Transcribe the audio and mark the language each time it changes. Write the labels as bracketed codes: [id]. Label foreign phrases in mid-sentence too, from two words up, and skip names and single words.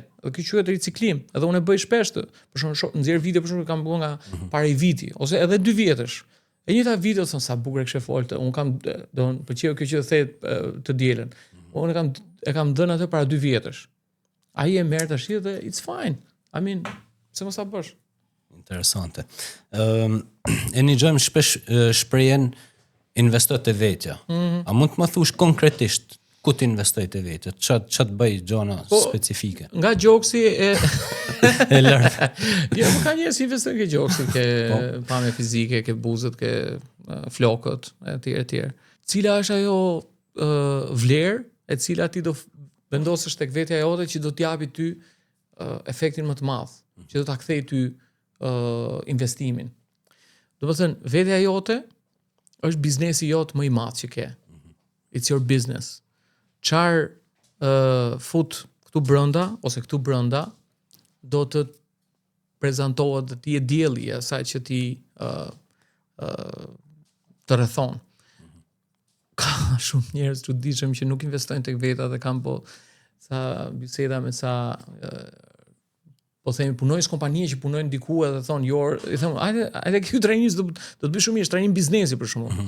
[sq] Kjo quhet riciklim. Edhe unë e bëj shpesh të. Për shembull, nxjerr video për shembull kam bërë nga para një viti ose edhe 2 vjetësh. E njëjta video thon sa bukur e kishe foltë. Unë kam pëlqeu kjo që the të dielën. Unë e kam dhënë atë para 2 vjetësh. Ai e merr tash dhe [en] it's fine. I mean, [sq] pse mos ta bësh? Interesante. E një gjëmë shpesh shprehen investoj të vetja. A mund të më thush konkretisht ku të investoj të vetja? Që të bëj gjona specifike? Nga gjoksi e lartë. Jo, më ka njerëz që investojnë ke gjoksi, ke pamje fizike, ke buzët, ke flokët, etj. Cila është ajo vlerë e cila ti do vendosësh tek vetja jote që do t'japi ty efektin më të madh, që do ta kthej ty investimin. Do të thënë, vetja jote është biznesi jot më i madh që ke. [en] It's your business. [sq] Çfarë fut këtu brenda ose këtu brenda do të prezantohet dhe ti e dielli asaj që ti të rrethon. Ka shumë njerëz çuditshëm që nuk investojnë tek veta dhe kanë po sa biseda me sa po themi punojnë kompanie që punojnë diku edhe thonë i them hajde ky trajnim do të bëj shumë mirë, trajnim biznesi për shembull.